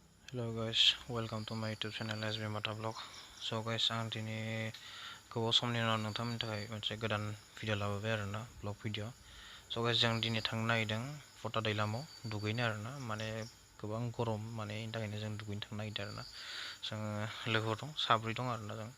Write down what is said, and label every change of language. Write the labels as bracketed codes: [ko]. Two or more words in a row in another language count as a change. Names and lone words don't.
[en] Hello guys, welcome to my YouTube channel SB Mata Vlog. So guys, [brx] आं दिनै गोबाव समनि उनाव नोंथांमोननि थाखाय मोनसे गोदान भिडिअ लाबोबाय आरोना [en] vlog video. So guys, [brx] जों दिनै थांनो नागिरदों फटा दैलामाव दुगैनो आरोना, माने गोबां गरम, माने बेनि थाखायनो जों दुगैनो थांनो नागिरदों आरोना. जों लोगोफोर दं, साब्रै दं आरोना जों.